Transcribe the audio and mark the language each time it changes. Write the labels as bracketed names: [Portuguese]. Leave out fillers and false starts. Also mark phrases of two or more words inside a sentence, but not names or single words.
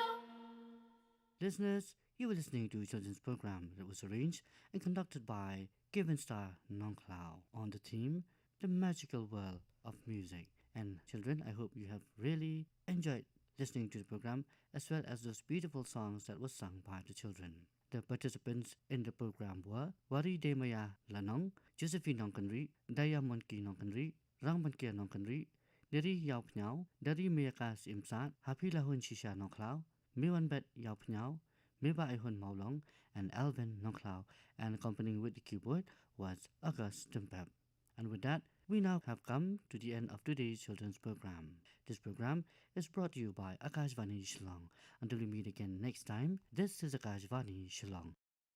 [English] Listeners, you were listening to a children's program that was arranged and conducted by Given Star Nongklao on the theme The Magical World of Music. And children, I hope you have really enjoyed listening to the program as well as those beautiful songs that were sung by the children. The participants in the program were Wari Demaya Lanong, Josephine Nongkanri, Daya Monki Nongkanri, Rangbankia Nongkanri, Dari Yao Pnyao, Dari Meyakas Imsat, Happy Lahun Shisha Nongklao, Miwan Bet Yao Pnyao, Miba Ihun Maulong, and Alvin Nongklao, and accompanying with the keyboard was August Timpep. And with that, we now have come to the end of today's children's program. This program is brought to you by Akashvani Shillong. Until we meet again next time, this is Akashvani Shillong.